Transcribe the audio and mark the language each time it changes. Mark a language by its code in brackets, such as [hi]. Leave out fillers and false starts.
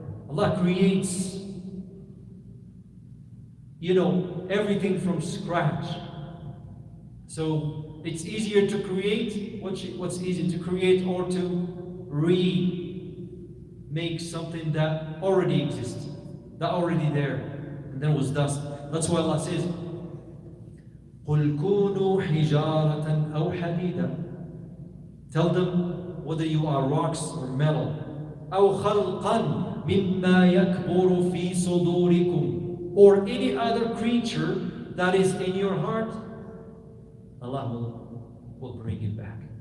[en] Allah creates, everything from scratch. So it's easier to create. What's easier to create or to remake something that already exists, that already there, and then was dust. That's why Allah says, [ar] قُلْ كُونُوا حِجَارَةً أَوْ حَدِيدًا. [en] Tell them whether you are rocks or metal. [ar] أَوْ خَلْقًا مِمَّا يَكْبُرُ فِي صُدُورِكُمْ. [en] Or any other creature that is in your heart, Allah will bring it back.